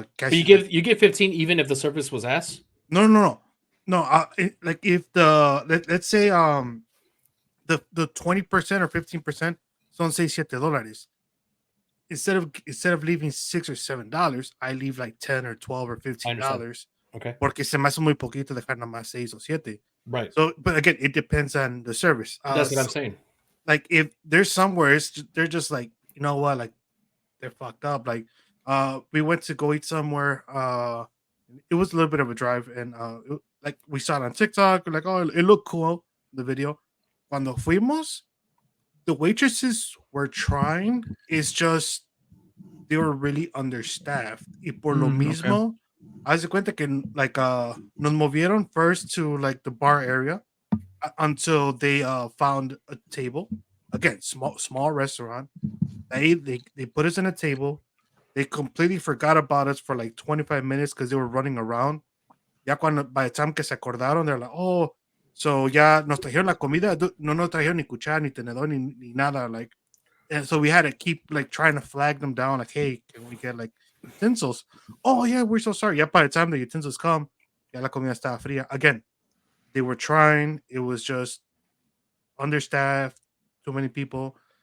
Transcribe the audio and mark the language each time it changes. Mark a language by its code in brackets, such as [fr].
[en] But you give 15 even if the service was ass? no. Like if let's say the 20% or 15% son $6, $7. Instead of leaving $6 or $7, I leave like 10 or 12 or $15. Okay. [es] Porque se me hace muy poquito dejar nada más 6 o 7. [en] Right. So, but again, it depends on the service. That's what I'm saying. Like if there's somewhere they're just like, you know what, like they're fucked up. Like we went to go eat somewhere. It was a little bit of a drive, and like we saw it on TikTok. Like, oh, it looked cool, the video. [es] Cuando fuimos, [en] the waitresses were trying. It's just they were really understaffed. [es] Y por lo mismo, haz de cuenta que like nos movieron [en] first to like the bar area until they found a table. Again, small restaurant. They put us in a table. They completely forgot about us for like 25 minutes because they were running around. [es] Ya cuando, [en] by the time [es] que se acordaron, [en] they're like, oh, so [es] ya nos trajeron la comida. No nos trajeron ni cuchara, ni tenedor, ni nada. [en] Like, and so we had to keep like trying to flag them down. Like, hey, can we get like utensils? Oh, yeah, we're so sorry. Yeah, by the time the utensils come, [es] ya la comida estaba fría. [en] Again, they were trying. It was just understaffed, too many people.